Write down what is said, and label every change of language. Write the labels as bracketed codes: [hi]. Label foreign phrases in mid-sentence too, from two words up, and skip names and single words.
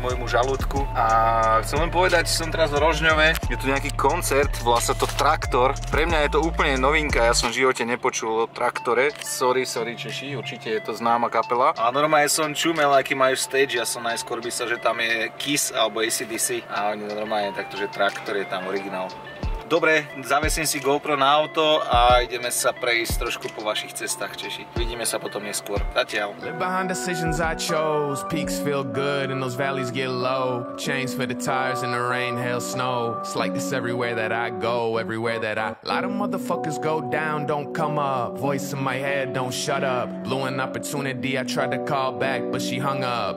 [sk] môjmu žalúdku a chcem len povedať, že som teraz v Rožňove, je tu nejaký koncert, volá sa to Traktor, pre mňa je to úplne novinka, ja som v živote nepočul o Traktore, sorry Češi, určite je to známa kapela a normálne som čumel, aký majú stage, ja som najskôr myslel, že tam je Kiss alebo AC/DC a oni normálne takto, že Traktor je tam originál. Dobre, zavesím si GoPro na auto a ideme sa prejsť trošku po vašich cestách, Češi. Vidíme sa potom neskôr. Zatiaľ. [en] Live behind decisions I chose. Peaks feel good and those valleys get low. Chains for the tires in the rain, hail, snow. It's like this everywhere that I go, everywhere that I. A lot of motherfuckers go down, don't come up. Voice in my head, don't shut up. Blew an opportunity, I tried to call back, but she hung up.